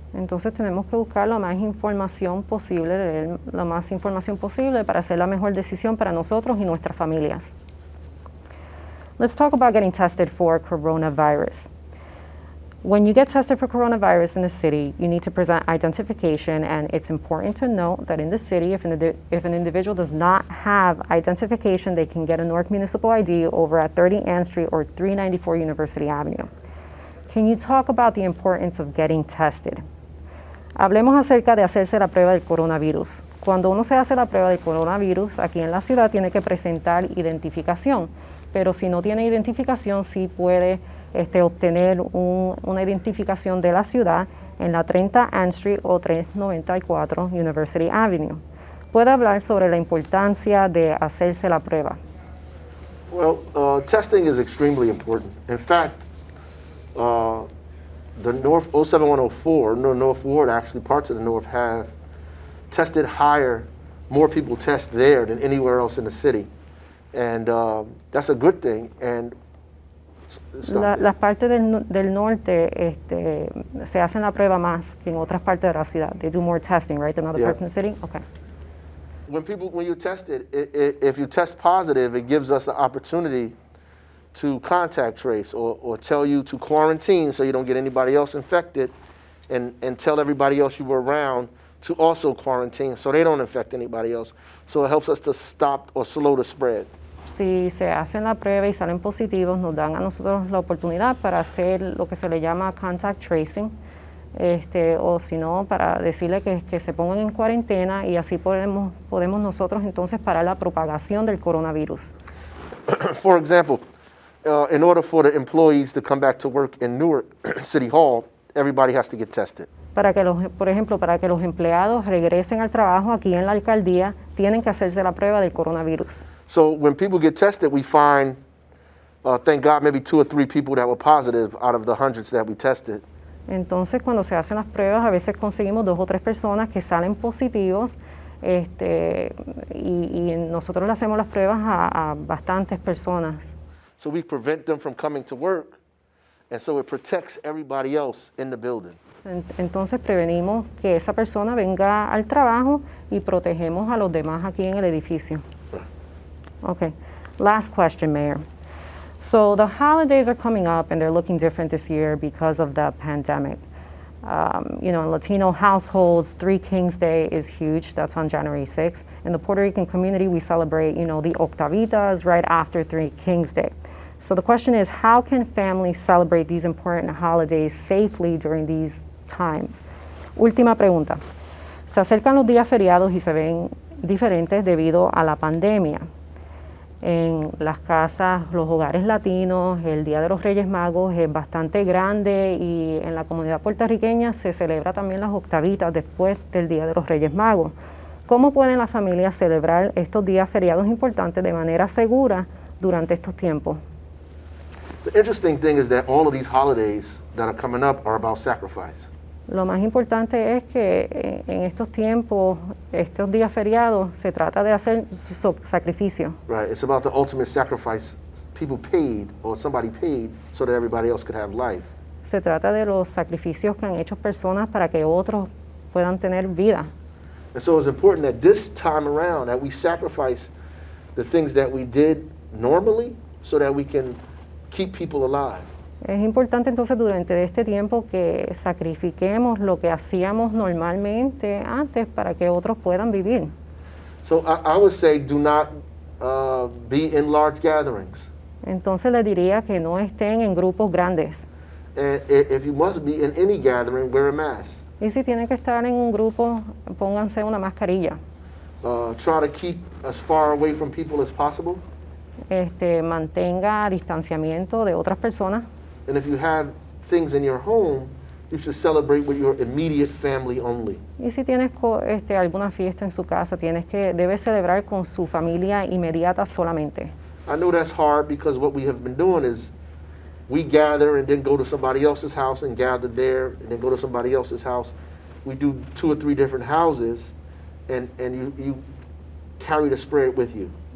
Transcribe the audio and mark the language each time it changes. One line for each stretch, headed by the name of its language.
Spanish: Entonces tenemos que buscar la más información posible, leer la más información posible para hacer la mejor decisión para nosotros y nuestras familias.
English: Let's talk about getting tested for coronavirus. When you get tested for coronavirus in the city, you need to present identification, and it's important to note that in the city, if an individual does not have identification, they can get a Newark Municipal ID over at 30 Ann Street or 394 University Avenue. Can you talk about the importance of getting tested?
Spanish: Hablemos acerca de hacerse la prueba del coronavirus. Cuando uno se hace la prueba del coronavirus, aquí en la ciudad tiene que presentar identificación, pero si no tiene identificación, sí puede obtener una identificación de la ciudad en la 30 Ann Street o 394 University Avenue. ¿Puede hablar sobre la importancia de hacerse la prueba?
English: Well, testing is extremely important. In fact, the North 07104, no, North Ward, actually parts of the North have tested higher, more people test there than anywhere else in the city. And that's a good thing. And
Spanish: Las partes del norte se hacen la prueba más que en otras partes de la ciudad.
English: They do more testing, right, than other Yeah. parts in the city? Okay. when you're tested, if you test positive, it gives us an opportunity to contact trace or tell you to quarantine so you don't get anybody else infected, and tell everybody else you were around to also quarantine so they don't infect anybody else. So it helps us to stop or slow the spread.
Spanish: Si se hacen la prueba y salen positivos, nos dan a nosotros la oportunidad para hacer lo que se le llama contact tracing, o si no, para decirle que se pongan en cuarentena y así podemos nosotros entonces parar la propagación del coronavirus.
English: For example, in order for the employees to come back to work in Newark City Hall, everybody has to get tested.
Spanish: Por ejemplo, para que los empleados regresen al trabajo aquí en la alcaldía, tienen que hacerse la prueba del coronavirus.
English: So when people get tested, we find, thank God, maybe 2 or 3 people that were positive out of the hundreds that we tested.
Spanish: Entonces, cuando se hacen las pruebas, a veces conseguimos 2 o 3 personas que salen positivos, y nosotros le hacemos las pruebas a bastantes personas.
English: So we prevent them from coming to work, and so it protects everybody else in the building.
Spanish: Entonces prevenimos que esa persona venga al trabajo y protegemos a los demás aquí en el edificio.
English: Okay, last question, Mayor. So the holidays are coming up and they're looking different this year because of the pandemic. In Latino households, Three Kings Day is huge. That's on January 6th. In the Puerto Rican community, we celebrate, the Octavitas right after Three Kings Day. So the question is, how can families celebrate these important holidays safely during these times?
Spanish: Última pregunta. Se acercan los días feriados y se ven diferentes debido a la pandemia. En las casas, los hogares latinos, el Día de los Reyes Magos es bastante grande y en la comunidad puertorriqueña se celebra también las octavitas después del Día de los Reyes Magos. ¿Cómo pueden las familias celebrar estos días feriados importantes de manera segura durante estos tiempos?
English: The interesting thing is that all of these holidays that are coming up are about sacrifice.
Spanish: Lo más importante es que en estos tiempos, estos días feriados, se trata de hacer sacrificio.
English: Right, it's about the ultimate sacrifice people paid or somebody paid so that everybody else could have life.
Spanish: Se trata de los sacrificios que han hecho personas para que otros puedan tener vida.
English: And so it's important that this time around that we sacrifice the things that we did normally so that we can keep people alive.
Spanish: Es importante entonces durante este tiempo que sacrifiquemos lo que hacíamos normalmente antes para que otros puedan vivir.
English: So I would say do not be in large gatherings.
Spanish: Entonces le diría que no estén en grupos grandes.
English: And if you must be in any gathering, wear a mask.
Spanish: Y si tienen que estar en un grupo, pónganse una mascarilla.
English: Try to keep as far away from people as possible.
Spanish: Mantenga distanciamiento de otras personas.
English: And if you have things in your home, you should celebrate with your immediate family only.
Spanish: Y si tienes alguna fiesta en su casa, debes celebrar con su familia inmediata solamente.
English: I know that's hard because what we have been doing is we gather and then go to somebody else's house and gather there and then go to somebody else's house. We do 2 or 3 different houses and you carry the spread with you.